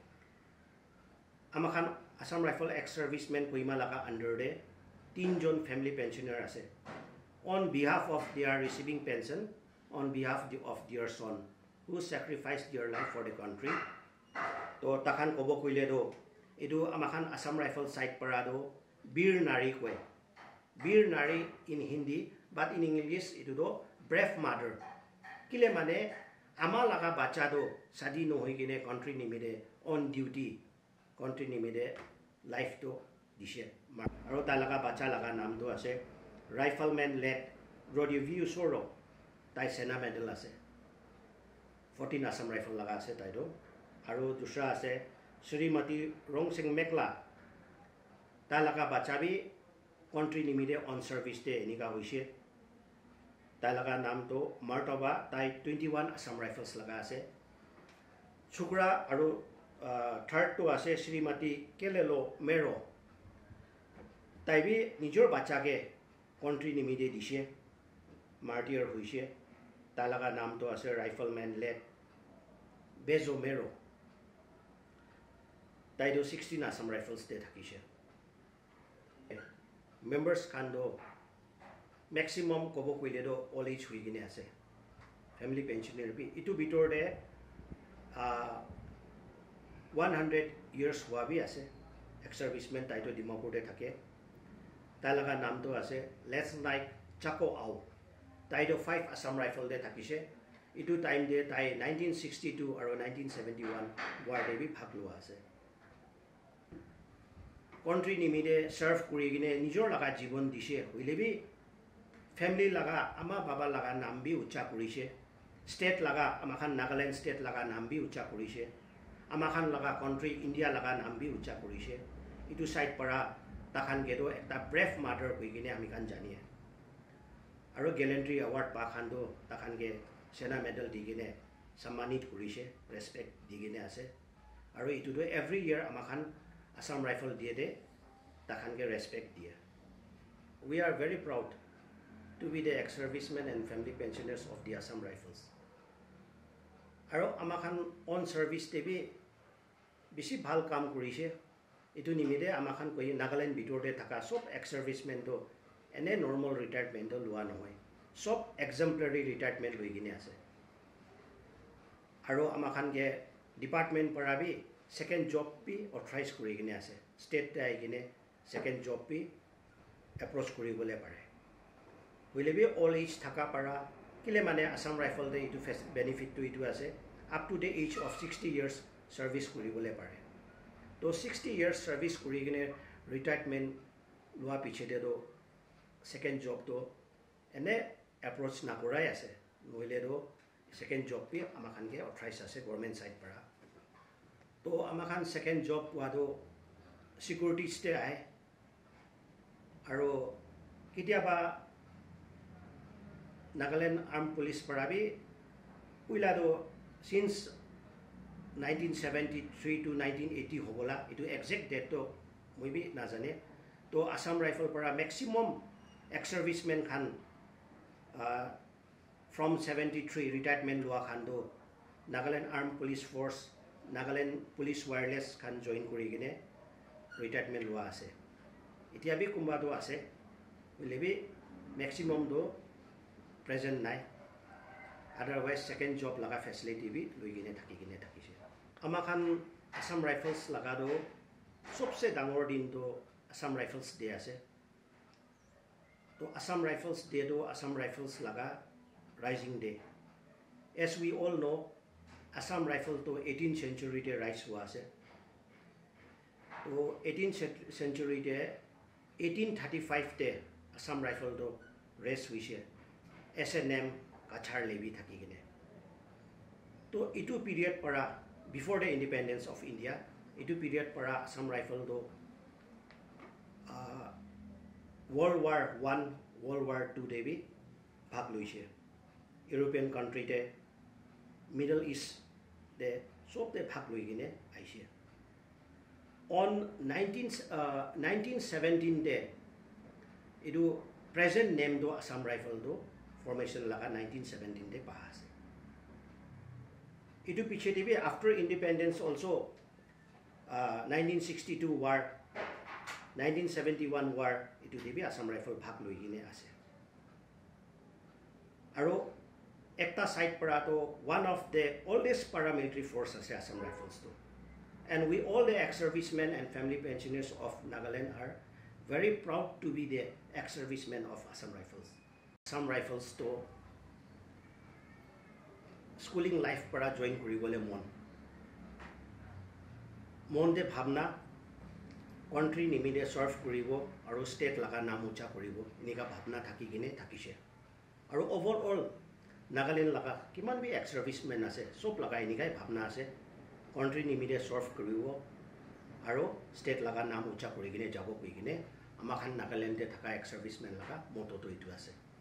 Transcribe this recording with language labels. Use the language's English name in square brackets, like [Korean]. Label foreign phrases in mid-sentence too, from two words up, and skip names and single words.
[Naga Pidgin] amakhan Assam Rifle ex servicemen koima laga under de 3 jon family pensioner ase [English] on behalf of they are receiving pension on behalf of their son who sacrificed their life for the country [Naga Pidgin] to takhan kobo koile do edu amakan Assam Rifle side parado bir nari koi bir nari [English] in Hindi but in English [Naga Pidgin] edu do [English] brave mother [Naga Pidgin] kile mane ama laga bacha do sadi no hoi kine country nimide [English] on duty [Naga Pidgin] country nimide life to dishe aro ta laga bacha laga naam do ase Rifleman led Rodiview Soro tai sena medal ase 14 Assam Rifle laga ase tai do aru dusra ase Srimati Rongsing Mekla ta laga bacha bi country nimide [English] on service [Naga Pidgin] te enika hoise ta laga naam to Martaba tai 21 Assam Rifles laga ase chukra aru third to ase Srimati Kelelo Mero tai bi nijor bacha ke country nimide dishe martyr hoise ta laga naam to ase Rifleman led Bezo Mero tai do 16 Assam Rifles de thakise members kando maximum kobo kuile do [English] all age [Naga Pidgin] hui gine ase [English] family pensioner [Naga Pidgin] bi itu bitor de [English] 100 years [Naga Pidgin] hua bi ase [English] ex serviceman [Naga Pidgin] tai to Dimapur de thake tai laga nam to ase [English] let's like [Naga Pidgin] Chako Au tai do 5 Assam Rifle de thakise itu time de tai 1962 aro 1971 war de bi phak lua ase country nimide serve kuri gine nijor laga jibon dise hoile bi family laga ama baba laga nam bi ucha kurise state laga amakhan Nagaland state laga nam bi ucha kurise amakhan laga country India laga nam bi ucha kurise itu side para takhan gedo ekta [English] brave mother [Naga Pidgin] koi gine ami kan janiye aro [English] gallantry award [Naga Pidgin] pa khan do takhan ge sena medal digine sammanit kurise respect digine ase aro itu do [English] every year [Naga Pidgin] amakhan Assam Rifle diye de takhan ge respect diye [English] we are very proud to be the ex-servicemen and family pensioners of the Assam Rifles [Naga Pidgin] aro amakhan [English] on service [Naga Pidgin] te bi bisi bhal kam kurise itu nimide amakhan koi Nagaland bitor de thaka sob ex-servicemen to ene [English] normal retirement [Naga Pidgin] to lua nohoi sob [English] exemplary retirement [Naga Pidgin] loi gine ase aro amakhan ge department para bi [English] second job [Naga Pidgin] bi authorize kuri gine ase state ta gine [English] second job [Naga Pidgin] bi approach kuri bole pare hoile bi [English] all age [Naga Pidgin] thaka para kile mane Assam Rifle de itu benefit to itu ase up [English] to the age of 60 years [Naga Pidgin] service kuri bole pare to [English] 60 years [Naga Pidgin] service kuri gine retirement lua piche de do [English] second job [Naga Pidgin] to ene approach na kurai ase noile do [English] second job [Naga Pidgin] bi amakhan ge authorize ase government side para to amakhan [English] second job [Naga Pidgin] wa do [English] security stay [Naga Pidgin] ai aro kitia ba Nagaland Armed Police para bi uila do [English] since 1973 to 1980 [Naga Pidgin] hobola itu [English] exact date [Naga Pidgin] to moi bi na jane to Assam Rifle para [English] maximum ex-servicemen [Naga Pidgin] khan [English] from 73 [Naga Pidgin] retirement lua khan do Nagaland Armed Police Force Nagaland Police Wireless khan join kuri gine retirement lua ase itia bi kumba do ase lebi maximum do present nai otherwise [English] second job [Naga Pidgin] laga facility bi loi gine thakise amakhan Assam Rifles laga do sobse dangor din to Assam Rifles day ase to Assam Rifles day do Assam Rifles laga [English] rising day as we all know [Naga Pidgin] Assam Rifle to [English] 18th century [Naga Pidgin] de rise hua ase to [English] 18th century [Naga Pidgin] de 1835 de Assam Rifle to race hoise SNM Kachar Levi thaki gine to itu period para [English] before the independence of India [Naga Pidgin] itu period para Assam Rifle to World War I World War II de bi bhag loise [English] European country [Naga Pidgin] de [English] Middle East [Naga Pidgin] de sob de bhag loi gine aise on 1917 de idu [English] present name [Naga Pidgin] do Assam Rifle do formation laga 1917 de pa ase idu piche de bi [English] after independence also 1962 war 1971 war [Naga Pidgin] itu de bi Assam Rifle bhag loi gine ase aro ekta side para to [English] one of the oldest paramilitary force [Naga Pidgin] ase Assam Rifles to [English] and we all the ex-servicemen and family pensioners of Nagaland are very proud to be the ex-servicemen of Assam Rifles. [Naga Pidgin] Assam Rifles to schooling life para join kuribole mon de bhavna country nimide serve kuribo aru state laga naam ucha kuribo inika bhavna thaki gine thakise aru overall Nagaland laga kiman bi ex-servicemen ase sob laga inikai bhavna ase country nimide serve kuribo aru state laga naam ucha kuri gine jabo koi gine amakhan Nagaland de thaka ex-servicemen laga moto to itu ase